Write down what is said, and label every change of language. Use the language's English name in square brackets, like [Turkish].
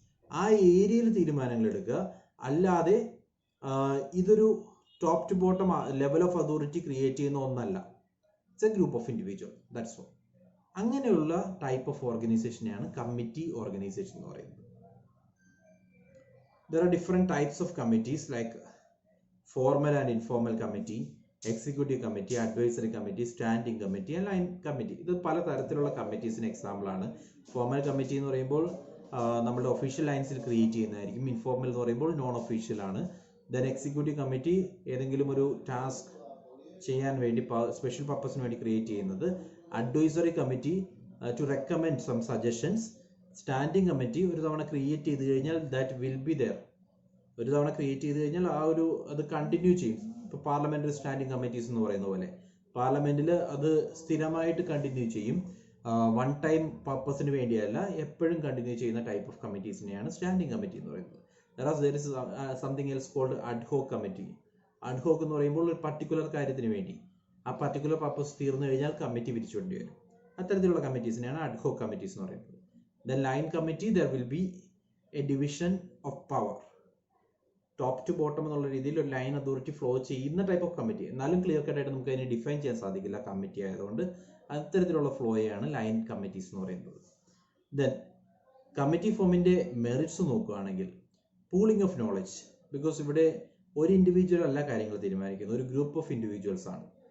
[Malayalam] ആ ഏരിയയിൽ തീരുമാനങ്ങൾ എടുക്കുക, അല്ലാതെ ഇതൊരു top two bottom level of authority create ചെയ്യുന്ന ഒന്നല്ല. [English] It's a group of individual, that's all. [Malayalam] അങ്ങനെയുള്ള ടൈപ്പ് ഓഫ് ഓർഗനൈസേഷനെയാണ് കമ്മിറ്റി ഓർഗനൈസേഷൻ എന്ന് പറയുന്നത്. [English] There are different types of committees like formal and informal committee, executive committee, advisory committee, standing committee and line committee. [Malayalam] ഇത് പല തരത്തിലുള്ള കമ്മിറ്റീസിന് example ആണ്. Formal committee എന്ന് പറയുമ്പോൾ നമ്മുടെ ഒഫീഷ്യൽ ലൈൻസിൽ ക്രിയേറ്റ് ചെയ്യുന്നതായിരിക്കും. ഇൻഫോർമൽ എന്ന് പറയുമ്പോൾ നോൺ ഒഫീഷ്യൽ ആണ്. ദെൻ എക്സിക്യൂട്ടീവ് കമ്മിറ്റി ഏതെങ്കിലും ഒരു ടാസ്ക് ചെയ്യാൻ വേണ്ടി സ്പെഷ്യൽ പർപ്പസിന് വേണ്ടി ക്രിയേറ്റ് ചെയ്യുന്നത്. [English] Advisory committee to recommend some suggestions. [Malayalam] Standing committee ഒരു തവണ ക്രിയേറ്റ് ചെയ്ത് കഴിഞ്ഞാൽ [English] That will be there. [Malayalam] ഒരു തവണ ക്രിയേറ്റ് ചെയ്ത് കഴിഞ്ഞാൽ അത് കണ്ടിന്യൂ ചെയ്യും. ഇപ്പോൾ പാർലമെന്ററി സ്റ്റാൻഡിംഗ് കമ്മിറ്റീസ് എന്ന് പറയുന്ന പോലെ പാർലമെന്റിൽ അത് സ്ഥിരമായിട്ട് കണ്ടിന്യൂ ചെയ്യും. വൺ ടൈം പർപ്പസിന് വേണ്ടിയല്ല, എപ്പോഴും കണ്ടിന്യൂ ചെയ്യുന്ന ടൈപ്പ് ഓഫ് കമ്മിറ്റീസിനെയാണ് സ്റ്റാൻഡിംഗ് കമ്മിറ്റി എന്ന് പറയുന്നത്. [English] there is something else called ad hoc committee. [Malayalam] ad hoc എന്ന് പറയുമ്പോൾ ഒരു പർട്ടിക്കുലർ കാര്യത്തിന് വേണ്ടി ആ പർട്ടിക്കുലർ പർപ്പസ് തീർന്നു കഴിഞ്ഞാൽ കമ്മിറ്റി പിരിച്ചുകൊണ്ടി വരും. അത്തരത്തിലുള്ള കമ്മിറ്റീസിനെയാണ് ad hoc കമ്മിറ്റീസ് എന്ന് പറയുന്നത്. [English] Then line committee, there will be a division of power. [Malayalam] Top two bottom എന്നുള്ള രീതിയിൽ ഒരു ലൈൻ അതോറിറ്റി ഫ്ലോ ചെയ്യുന്ന ടൈപ്പ് ഓഫ് കമ്മിറ്റി. എന്നാലും ക്ലിയർ കട്ട് ആയിട്ട് നമുക്ക് അതിനെ ഡിഫൈൻ ചെയ്യാൻ സാധിക്കില്ല കമ്മിറ്റി ആയതുകൊണ്ട്. അത്തരത്തിലുള്ള ഫ്ലോയാണ് ലൈൻ കമ്മിറ്റീസ് എന്ന് പറയുന്നത്. ദെൻ കമ്മിറ്റി ഫോമിൻ്റെ മെറിറ്റ്സ് നോക്കുകയാണെങ്കിൽ പൂളിംഗ് ഓഫ് നോളജ്, ബിക്കോസ് ഇവിടെ ഒരു ഇൻഡിവിജ്വൽ അല്ല കാര്യങ്ങൾ തീരുമാനിക്കുന്നത്, ഒരു ഗ്രൂപ്പ് ഓഫ് ഇൻഡിവിജ്വൽസ് ആണ്.